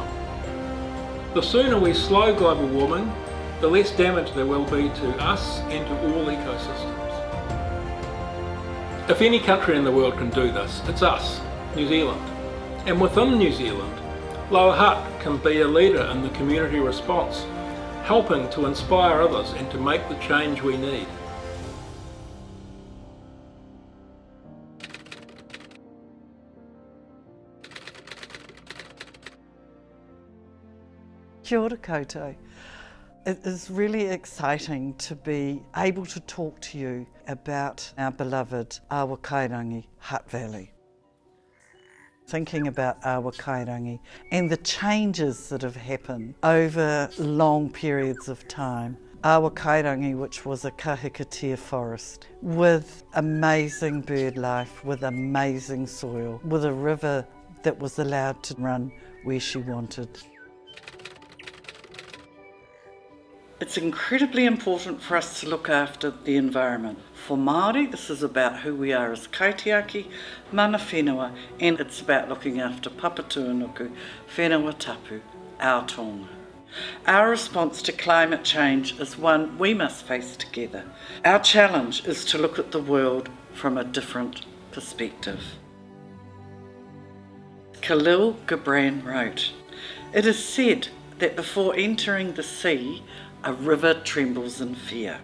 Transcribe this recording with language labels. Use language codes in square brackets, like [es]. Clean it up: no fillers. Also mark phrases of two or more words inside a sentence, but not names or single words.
[en] The sooner we slow global warming, the less damage there will be to us and to all ecosystems. If any country in the world can do this, it's us, New Zealand. And within New Zealand, Lower Hutt can be a leader in the community response, helping to inspire others and to make the change we need. [mi] Kia ora koutou. [en] It is really exciting to be able to talk to you about our beloved Awa Kairangi, Hutt Valley. Thinking about Awa Kairangi and the changes that have happened over long periods of time. Awa Kairangi, which was a kahikatea forest with amazing bird life, with amazing soil, with a river that was allowed to run where she wanted. It's incredibly important for us to look after the environment. For Māori, this is about who we are as [mi] kaitiaki, mana whenua, [en] and it's about looking after [mi] papatūānuku, whenua tapu, [en] our tonga. Our response to climate change is one we must face together. Our challenge is to look at the world from a different perspective. Khalil Gibran wrote, "It is said that before entering the sea, a river trembles in fear.